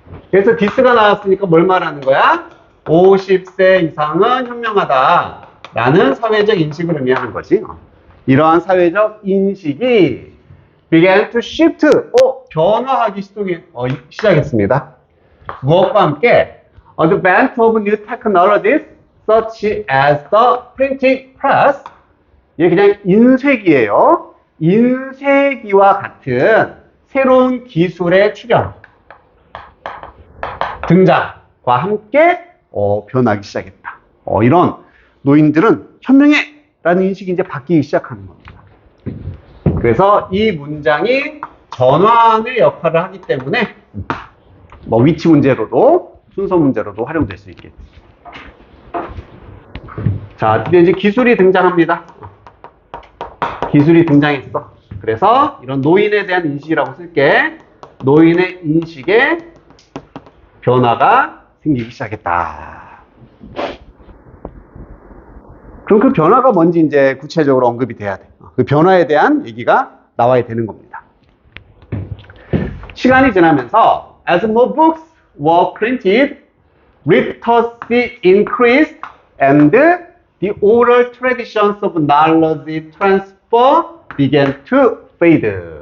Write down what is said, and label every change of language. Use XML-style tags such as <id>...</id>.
<ko>그래서 this가 나왔으니까 뭘 말하는 거야? 50세 이상은 현명하다 라는 사회적 인식을 의미하는 거지. 이러한 사회적 인식이</ko> <en>began to shift,</en> <ko>변화하기 시작했습니다. 무엇과 함께</ko> <en>advent of new technologies such as the printing press.</en> <ko>이게 그냥 인쇄기예요. 인쇄기와 같은 새로운 기술의 출현, 등장과 함께 변하기 시작했다. 이런 노인들은 현명해 라는 인식이 이제 바뀌기 시작하는 겁니다. 그래서 이 문장이 전환의 역할을 하기 때문에 뭐 위치 문제로도 순서 문제로도 활용될 수 있겠지. 자, 드디어 이제 기술이 등장합니다. 기술이 등장했어. 그래서 이런 노인에 대한 인식이라고 쓸게. 노인의 인식에 변화가 생기기 시작했다. 그럼 그 변화가 뭔지 이제 구체적으로 언급이 돼야 돼. 그 변화에 대한 얘기가 나와야 되는 겁니다. 시간이 지나면서</ko> <en>as more books were printed, literacy increased, and the oral traditions of knowledge transfer began to fade.</en>